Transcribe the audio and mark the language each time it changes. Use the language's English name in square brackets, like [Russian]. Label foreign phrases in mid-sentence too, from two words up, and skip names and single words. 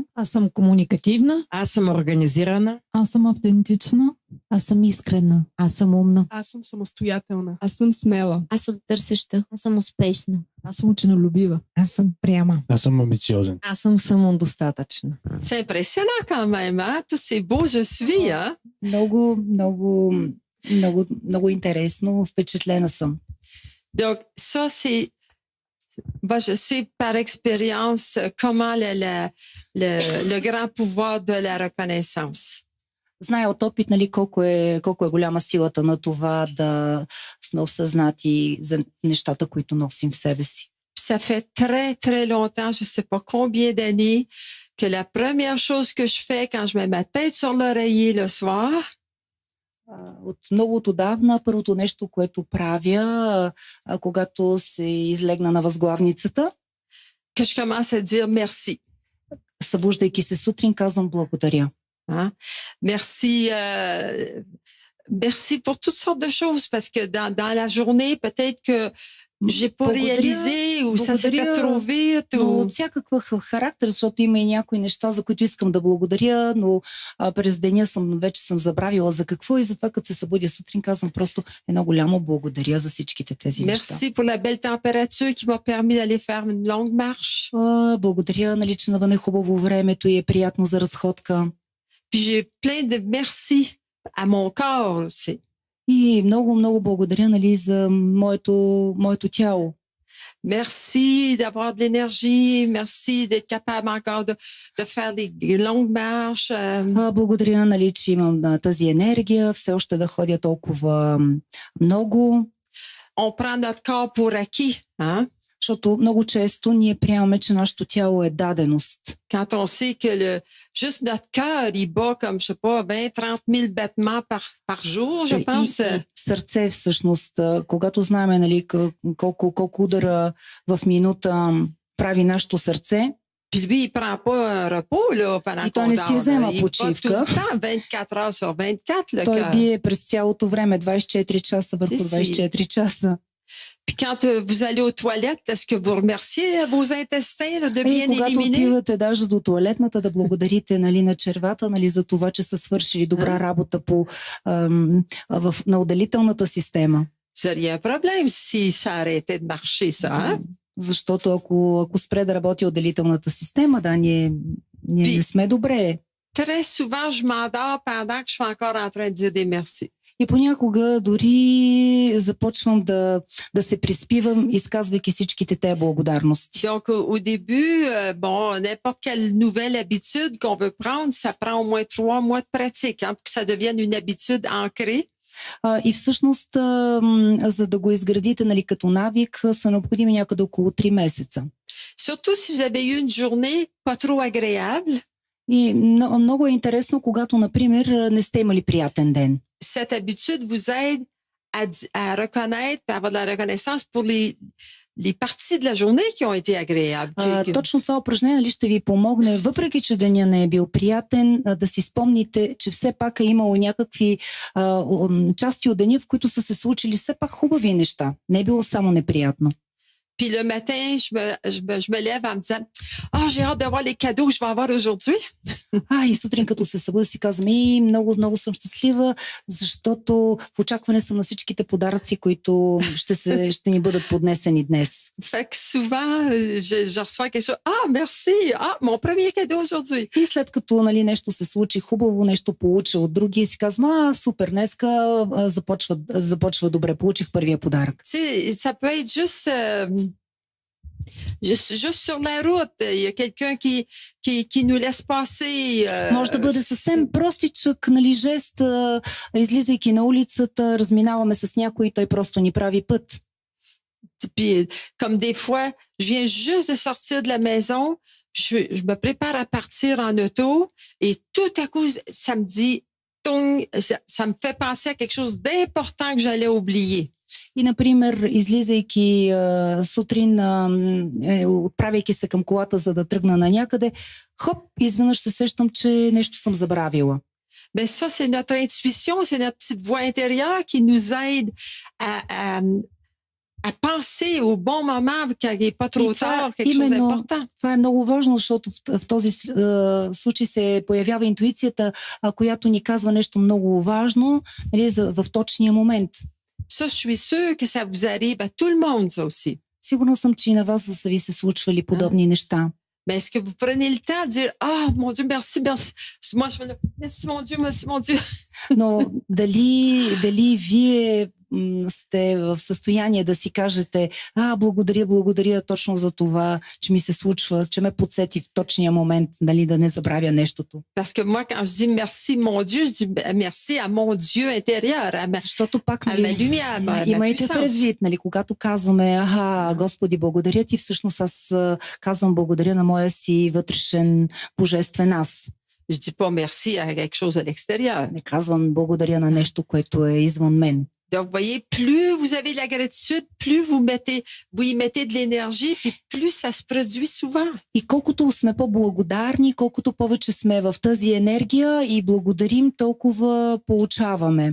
[Bulgarian] Аз съм комуникативна. Аз съм организирана. Аз съм автентична. Аз съм искрена. Аз съм умна. Аз съм самостоятелна. Аз съм смела. Аз съм търсеща. Аз съм успешна. Аз съм ученолюбива. Аз съм пряма. Аз съм амбициозен. Аз съм самодостатъчна. [French] C'est impressionnant quand même, hein? Tous ces beaux je suis, hein? [Bulgarian] Много интересно. Впечатлена съм. [French] Donc, ça, c'est... je sais par expérience comment le grand pouvoir de la reconnaissance. [Bulgarian] Зная от опит, колко е голяма силата на това да сме осъзнати за нещата, които носим в себе си. [French] Ça fait très, très longtemps, je sais pas combien d'années, que la première chose que je fais quand je mets ma tête sur l'oreiller le soir, [Bulgarian] от много отдавна първото нещо, което правя, когато се излегна на възглавницата, [French] que je commence à dire merci. [Bulgarian] Събуждайки се сутрин, казвам благодаря. [French] Merci, merci pour toutes sortes de choses, parce que dans la journée, peut-être que j'ai pas réalisé ou ça s'est fait trop vite. [Bulgarian] От всякакъв характер, защото има и някои неща, за които искам да благодаря, но през деня вече съм забравила за какво и затова като се събудя сутрин, казвам просто едно голямо благодаря за всичките тези неща. [French] Merci pour la belle température qui m'a permis d'aller faire une longue marche. [Bulgarian] Благодаря, че навън е хубаво времето и е приятно за разходка. [French] Puis j'ai plein de merci à mon corps aussi. [Bulgarian] И много, много благодаря, нали, за моето тяло. [French] Merci d'avoir de l'énergie. Merci d'être capable encore de faire des longues marches. [Bulgarian] Благодаря, нали, че имам тази енергия, все още да ходя толкова много. [French] On prend notre corps pour acquis, hein? [Bulgarian] Защото много често ние приемаме, че нашето тяло е даденост. [French] Quand on sait que juste notre cœur, il bat comme, je sais pas, 20-30 000 battements par jour, je pense. [Bulgarian] И сърце всъщност, когато знаем, нали, колко удара в минута прави нашето сърце. [French] Puis lui, il prend pas un repos là, pendant qu'on dort. Il bat tout le temps, 24 heures sur 24, le [Bulgarian] Той [French] cœur. [Bulgarian] бие през цялото време, 24 часа върху 24 часа. [French] Puis quand vous allez aux toilettes, est-ce que vous remerciez vos intestins là, de bien [Bulgarian] когато [French] éliminer? [Bulgarian] отивате даже до туалетната, да благодарите, нали, на червата, нали, за това, че са свършили добра работа на отделителната система. [French] Serait un problème si ça arrêtait de marcher, ça, hein? [Bulgarian] Защото ако спре да работи отделителната система, да, ние не сме добре. [French] Très souvent, je m'endors pendant que je suis encore en train de dire des merci. [Bulgarian] И понякога дори започвам да се приспивам, изказвайки всичките те благодарности. [French] Donc, au début, bon, n'importe quelle nouvelle habitude qu'on veut prendre, ça prend au moins 3 mois de pratique, hein, pour que ça devienne une habitude ancrée. [Bulgarian] И всъщност, за да го изградите, нали, като навик, са необходими някъде около 3 месеца. [French] Surtout si vous avez eu une journée pas trop agréable. [Bulgarian] И много е интересно, когато, например, не сте имали приятен ден. Cette habitude vous aide à reconnaître, à avoir de la reconnaissance pour les parties de la journée qui ont été agréables. Точно това упражнение, нали, ще ви помогне, въпреки че деня не е бил приятен, да си спомните, че все пак е имало някакви части от деня, в които са се случили все пак хубави неща. Не е било само неприятно. [French] Puis le matin, je me lève en me disant, j'ai hâte de voir les cadeaux que je vais avoir aujourd'hui. [Bulgarian] И сутрин, като се събуда, си казвам, много, много съм щастлива, защото в очакване съм на всичките подаръци, които ще ни бъдат поднесени днес. [French] Fait que souvent, je reçois quelque chose. Merci! Mon premier cadeau aujourd'hui. [Bulgarian] И след като, нали, нещо се случи хубаво, нещо получа от другия, си казвам, супер, днеска започва добре, получих първия подарък. [French] Ça peut être juste sur la route, il y a quelqu'un qui nous laisse passer. [Bulgarian] Може да бъде съвсем простичък, нали, жест, излизайки на улицата, разминаваме с някой и той просто ни прави път. [French] Puis, comme des fois, je viens juste de sortir de la maison, je me prépare à partir en auto et tout à coup, ça me dit, ça me fait penser à quelque chose d'important que j'allais oublier. [Bulgarian] И, например, излизайки сутрин, отправяйки се към колата, за да тръгна на някъде, изведнъж се сещам, че нещо съм забравила. [French] Ben ça, c'est notre intuition, c'est notre petite voix intérieure qui nous aide à penser au bon moment, quand il n'est pas trop tard, quelque chose d'important. [Bulgarian] Това е много важно, защото в този случай се появява интуицията, която ни казва нещо много важно, нали, в точния момент. [French] Ça, je suis sûre que ça vous arrive à tout le monde, ça aussi. [Bulgarian] Сигурна съм, че и на вас са ви се случвали подобни неща. [French] Mais est-ce que vous prenez le temps de dire, mon Dieu, merci, merci. Moi, je me dis, merci, mon Dieu, merci, mon Dieu. [Bulgarian] Но дали вие сте в състояние да си кажете, благодаря точно за това, че ми се случва, че ме подсети в точния момент, дали да не забравя нещото. [French] Parce que moi, quand je dis merci, mon Dieu, je dis merci à mon Dieu intérieur, [Bulgarian] защото пак, [French] à ma lumière, ma [Bulgarian] имайте предвид, нали, когато казваме, Господи, благодаря ти, всъщност аз казвам благодаря на моя си вътрешен божествен аз. [French] Je dis pas merci à quelque chose à l'extérieur. [Bulgarian] Не казвам благодаря на нещо, което е извън мен. [French] Donc, vous voyez, plus vous avez de la gratitude, plus vous y mettez de l'énergie, puis plus ça se produit souvent. [Bulgarian] И колкото сме по-благодарни, колкото повече сме в тази енергия и благодарим, толкова получаваме.